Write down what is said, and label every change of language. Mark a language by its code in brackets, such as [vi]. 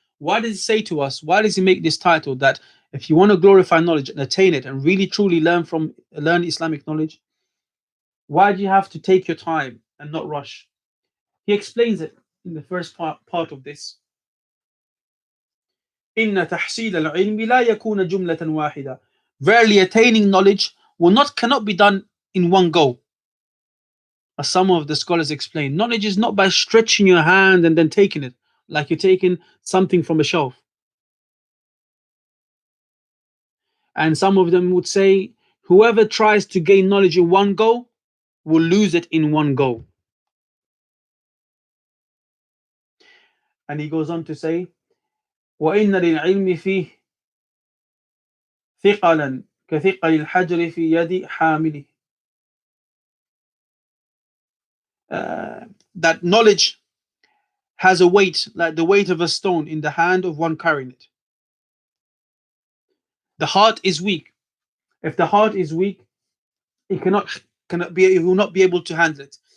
[en] Why does he say to us, why does he make this title that if you want to glorify knowledge and attain it and really truly learn Islamic knowledge, why do you have to take your time and not rush? He explains it in the first part of this. [ar] إن تحصيل العلم لا يكون جملة واحدة. [en] Verily, attaining knowledge cannot be done in one go. As some of the scholars explain, knowledge is not by stretching your hand and then taking it, like you're taking something from a shelf. And some of them would say, whoever tries to gain knowledge in one go will lose it in one go. And he goes on to say, [ar] وَإِنَّ لِلْعِلْمِ فِيهِ ثِقَلًا كَثِقَلِ الْحَجْرِ فِي يَدِ حَامِلِهِ. [en] That knowledge has a weight like the weight of a stone in the hand of one carrying it. The heart is weak. If the heart is weak, it will not be able to handle it.